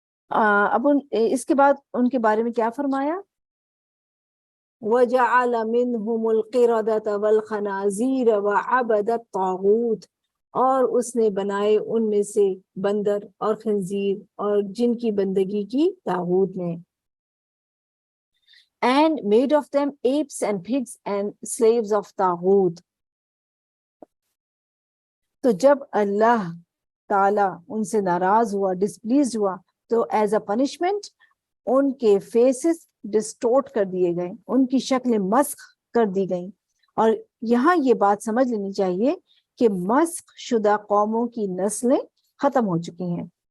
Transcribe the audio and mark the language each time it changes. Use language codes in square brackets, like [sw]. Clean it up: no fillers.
[ur] اب اس کے بعد ان کے بارے میں کیا فرمایا. [ar] وَجَعَلَ مِنْهُمُ الْقِرَدَةَ وَالْخَنَازِيرَ وَعَبَدَ الطَّاغُوتَ، [ur] اور اس نے بنائے ان میں سے بندر اور خنزیر اور جن کی بندگی کی طاغوت نے. [en] and made of them apes and pigs and slaves of طاغوت. [ur] تو جب اللہ تعالیٰ ان سے ناراض ہوا، ڈسپلیزڈ ہوا، تو ایز اے پنشمنٹ ان کے فیسز ڈسٹورٹ کر دیے گئے، ان کی شکلیں مسخ کر دی گئیں. اور یہاں یہ بات سمجھ لینی چاہیے کہ مسخ شدہ قوموں کی نسلیں ختم ہو چکی ہیں.